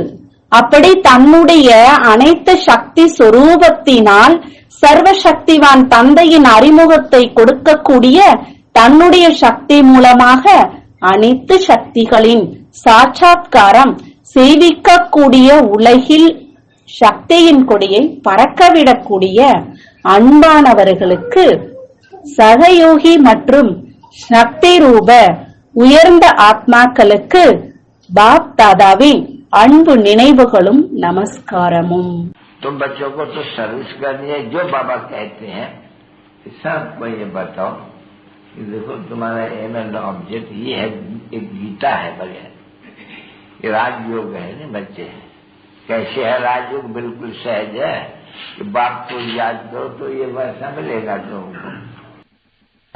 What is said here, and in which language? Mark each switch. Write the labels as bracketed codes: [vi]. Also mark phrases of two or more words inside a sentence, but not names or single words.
[ta] அப்படி தன்னுடைய அனைத்து சக்தி சொரூபத்தினால் சர்வ சக்திவான் தந்தையின் அறிமுகத்தை கொடுக்கக்கூடிய தன்னுடைய சக்தி மூலமாக அனைத்து சக்திகளின் சாட்சாத்காரம் செய்விக்கக்கூடிய உலகில் சக்தியின் கொடியை பறக்கவிடக்கூடிய அன்பானவர்களுக்கு சகயோகி மற்றும் சக்தி ரூப உயர்ந்த ஆத்மாக்களுக்கு பாப் தாதாவின் அன்பு நினைவுகளும் நமஸ்காரமும். [hi] तो बच्चों को तो सर्विस करनी है जो बाबा कहते हैं। सबको ये बताओ कि देखो तुम्हारा [en] aim and object [hi] ये है, एक गीता है बगैर, ये राजयोग है ना बच्चे। कैसे है राजयोग? बिल्कुल सहज है कि बाप को याद करो तो ये वैसा मिलेगा तुमको।